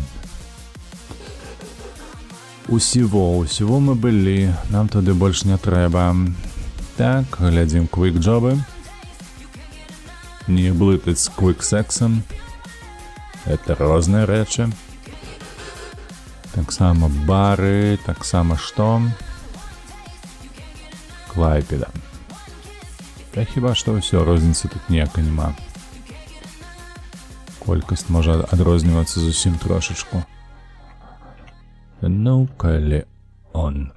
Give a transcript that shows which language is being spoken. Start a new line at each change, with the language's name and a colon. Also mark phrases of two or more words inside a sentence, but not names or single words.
Ukrainian: Усього ми були, нам туди більше не треба. Так, глядім квик-джоби. Не блитать з квик-сексом. Это різні речі.
Belarusian: Таксама бары, таксама што? Клайпеда. Та хіба што ўсё, розніцы тут ніякай няма. Колькасць можа адрознівацца зусім трошачку. Ну, калі он.